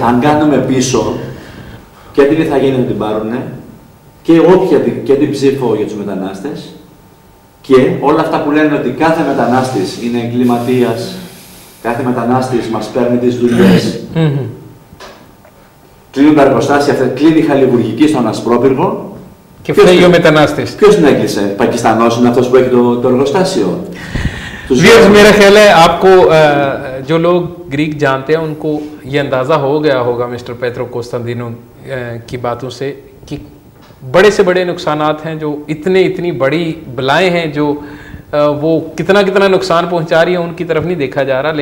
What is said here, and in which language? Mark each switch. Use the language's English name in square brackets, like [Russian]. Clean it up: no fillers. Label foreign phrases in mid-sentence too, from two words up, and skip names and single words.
[Greek] Αν κάνουμε πίσω, και τι θα γίνει να την πάρουνε, και την ψήφο για τους μετανάστες, και όλα αυτά που λένε ότι κάθε μετανάστης είναι εγκληματίας, κάθε μετανάστης μας παίρνει τις δουλειές. Κλείνουν τα εργοστάσια, κλείνει η χαλιβουργική στον Ασπρόπυργο. Και φταίει ο μετανάστης. Ποιος την έκλεισε? Πακιστανός είναι αυτός που έχει το εργοστάσιο? [Urdu] ویورز، میرا خیال ہے آپ کو جو لوگ گریک جانتے ہیں ان کو یہ اندازہ ہو گیا ہوگا مسٹر پیٹرو کوستاندینو کی باتوں سے کہ بڑے سے بڑے نقصانات ہیں، جو اتنی بڑی بلائیں ہیں جو وہ کتنا نقصان پہنچا رہی ہے، ان کی طرف نہیں دیکھا جا رہا.